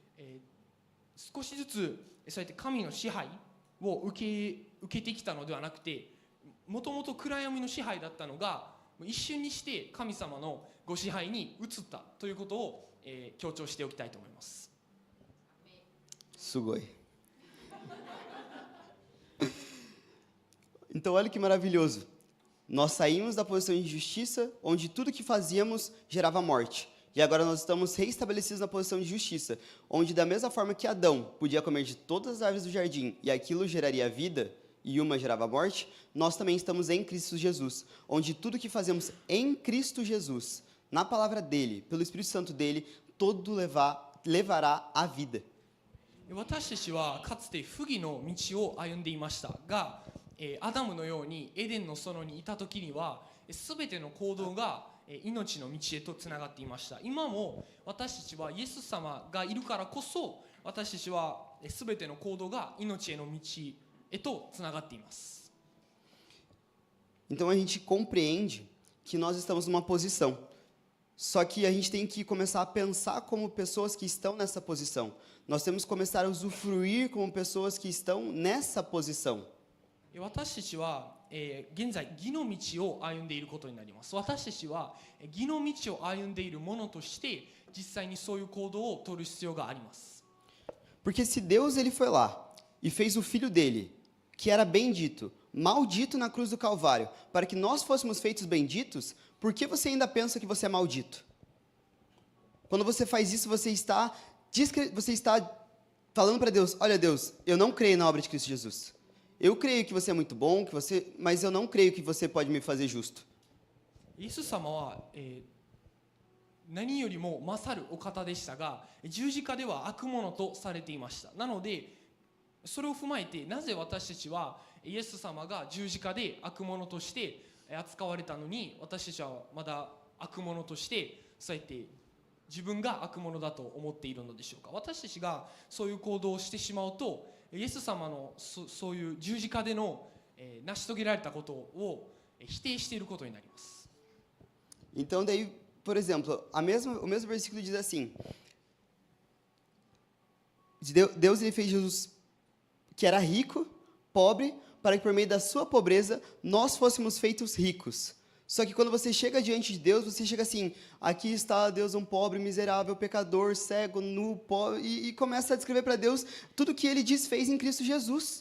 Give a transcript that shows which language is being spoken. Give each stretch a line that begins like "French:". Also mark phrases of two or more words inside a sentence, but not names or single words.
Japanese: そうやって神の支配を受けてきたのではなくて、もともと暗闇の支配だったのが一瞬にして神様のご支配に移ったということを強調しておきたいと思います。 Sugoi.
Portuguese: Então, olha que maravilhoso. Nós saímos da posição de justiça, onde tudo que fazíamos gerava morte. E agora nós estamos reestabelecidos na posição de justiça, onde da mesma forma que Adão podia comer de todas as árvores do jardim e aquilo geraria vida, e uma gerava morte, nós também estamos em Cristo Jesus, onde tudo que fazemos em Cristo Jesus, na palavra dele, pelo Espírito Santo dele, todo levará à vida.
Japanese: 私たちはかつて不義の道を歩んでいましたが、アダムのようにエデンの園にいた時には全ての行動が命の道へとつながっていました。今も私たちはイエス様がいるからこそ、私たちは全ての行動が命への道へとつながっています。
Portuguese: Então a gente compreende que nós estamos numa posição. Só que a gente tem que começar a pensar como pessoas que estão nessa posição. Nós temos que começar a usufruir como pessoas que estão nessa posição.
Japanese: 私たちは現在義の道を歩んでいることになります。私たちは義の道を歩んでいるものとして実際にそういう行動を取る必要があります。
Portuguese: Porque se Deus ele foi lá e fez o filho dele, que era bendito, maldito na cruz do Calvário, para que nós fôssemos feitos benditos, por que você ainda pensa que você é maldito? Quando você faz isso, você está falando para Deus: olha Deus, eu não creio na obra de Cristo Jesus. Eu creio que você é muito bom, mas eu não creio que você pode me fazer justo.
Japanese: イエス様は、何よりも勝るお方でしたが、十字架では悪者とされていました。なのでそれを踏まえて、なぜ私たちはイエス様が十字架で悪者として扱われたのに、私たちはまだ悪者としてそうやって自分が悪者だと思っているのでしょうか。私たちがそういう行動をしてしまうと、イエス様のそういう十字架での成し遂げられたことを否定していることになります。
Portuguese: Então daí, por exemplo, o mesmo versículo diz assim: Deus ele fez Jesus que era rico, pobre, para que por meio da sua pobreza nós fôssemos feitos ricos. Só que quando você chega diante de Deus, você chega assim: aqui está Deus, um pobre, miserável, pecador, cego, nu, pobre, e começa a descrever para Deus tudo que ele fez em Cristo Jesus.